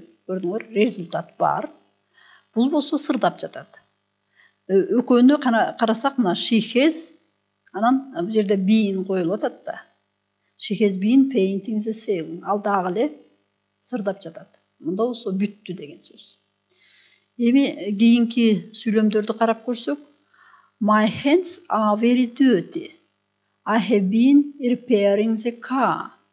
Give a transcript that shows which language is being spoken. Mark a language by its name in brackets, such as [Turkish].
[Kyrgyz] Көрдүңөр, результат бар. Бул болсо сырдап жатат. Экөөнү карасак, мына [English] she has, [Kyrgyz] анан бул жерде been коюлуп атат да. [English] She has been painting the ceiling. [Kyrgyz] Ал дагы эле сырдап жатат. Мында болсо бүттү деген сөз. Эми кийинки сүйлөмдөрдү карап көрсөк, [English] My hands are very dirty. I have been repairing the car.